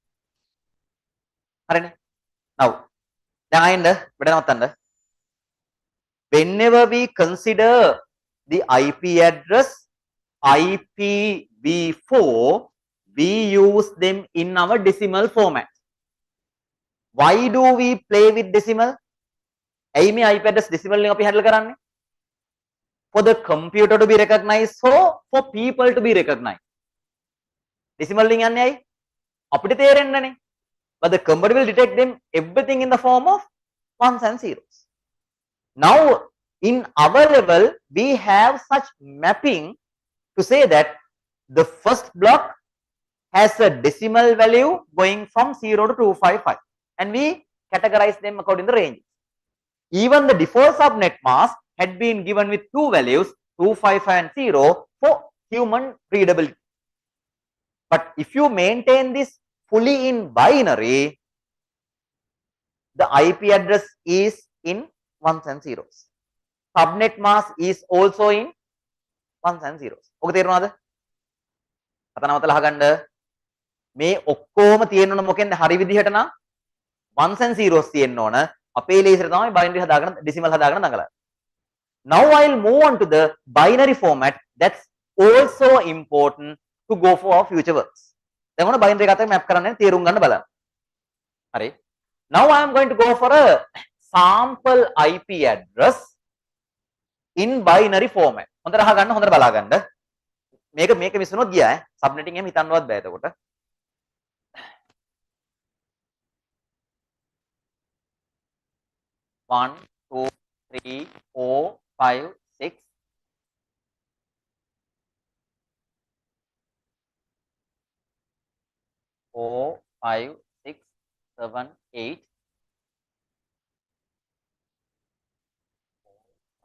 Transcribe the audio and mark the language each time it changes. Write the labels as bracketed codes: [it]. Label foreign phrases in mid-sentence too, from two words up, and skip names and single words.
[en] Now, whenever we consider the IP address IPv4, we use them in our decimal format. Why do we play with decimal? [si] ඇයි මේ [en] IP address [si] decimal එකෙන් අපි handle කරන්නේ? [en] For the computer to be recognized, for people to be recognized. [si] Decimal එකෙන් යන්නේ ඇයි? අපිට තේරෙන්නනේ. [en] But the computer will detect them everything in the form of ones and zeros. Now in our level we have such mapping to say that the first block has a decimal value going from 0 to 255 and we categorize them according to the range. Even the default subnet mask had been given with two values 255 and 0 for human readability. But if you maintain this fully in binary, the IP address is in ones and zeros. Subnet mask is also in ones and zeros. [si] ඔක තේරුණාද? අතනවතලා අහගන්න මේ ඔක්කොම තියෙන්න ඕන මොකෙන්ද හරි විදිහට නම් [en] ones and zeros [si] තියෙන්න ඕන. අපේ ලේසියට තමයි binary හදාගෙන decimal හදාගෙන දඟලන්නේ. [en] Now I'll move on to the binary format. That's also important to go for our future works. [si] දැන් ඔන්න binary එකත් එක්ක map කරන්න තේරුම් ගන්න බලන්න. හරි. [en] Now I am going to go for a sample IP address in binary format. [si] හොඳට අහගන්න හොඳට බලාගන්න. මේක මිස් වුණොත් ගියා ඈ. subnetting එහෙම හිතන්නවත් බෑ එතකොට. 1 2 3 4 5 6 4 5 6 7 8